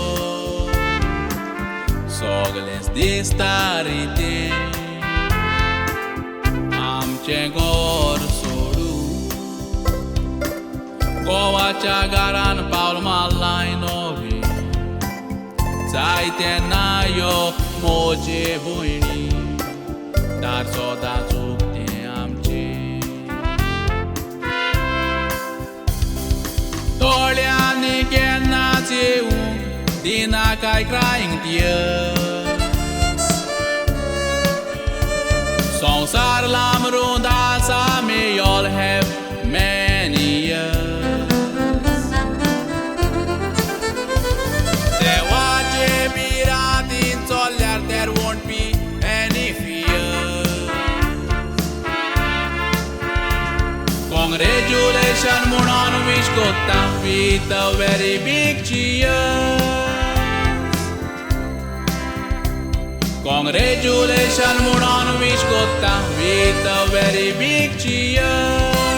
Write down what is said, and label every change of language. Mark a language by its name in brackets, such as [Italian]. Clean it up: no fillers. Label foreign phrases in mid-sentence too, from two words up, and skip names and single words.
[Konkani] सगळेंच दिसता रितें आमचें घर सोडून गोवाच्या घरान पावल मारलाय नोवी जायते नायो मोजे भयणी दार सोदांच उक्तें आमचें दोळ्यांनी केन्नाच येवूं दिना काय [English] crying tears [Konkani] संसार लांबरून आसा [English] may all have many years [Konkani] देवाचे बिरांतीन चल्ल्यार [English] there won't be any fear congratulations म्हणून wish कोत्ता with a very big cheer congratulations म्हणून wish कोत्ता with a very big cheer